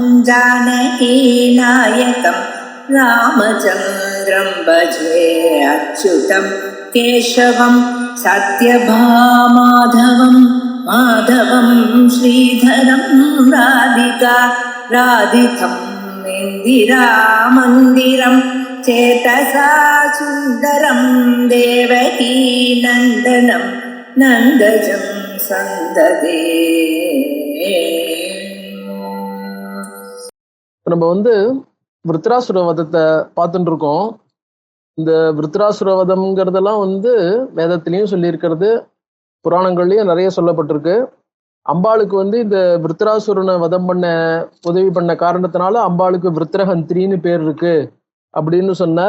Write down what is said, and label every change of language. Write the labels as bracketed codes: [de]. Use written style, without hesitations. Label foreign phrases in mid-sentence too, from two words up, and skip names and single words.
[sa] जानकीनायकं रामचन्द्रं भजे अच्युतं केशवं सत्यभामाधवं माधवं श्रीधरं राधितं इन्दिरामन्दिरं चेतसा सुन्दरं देवकी नन्दनं नन्दजं सन्ददे. [ta] நம்ம விருத்ராசுர வதத்தை பார்த்துட்டு இருக்கோம். இந்த விருத்ராசுர வதம்ங்கிறதெல்லாம் வேதத்திலையும் சொல்லியிருக்கிறது, புராணங்கள்லயும் நிறைய சொல்லப்பட்டிருக்கு. அம்பாளுக்கு இந்த விருத்ராசுரனை வதம் பண்ண உதவி பண்ண காரணத்தினால அம்பாளுக்கு விருத்ரஹந்திரின்னு பேர் இருக்கு அப்படின்னு சொன்னார்.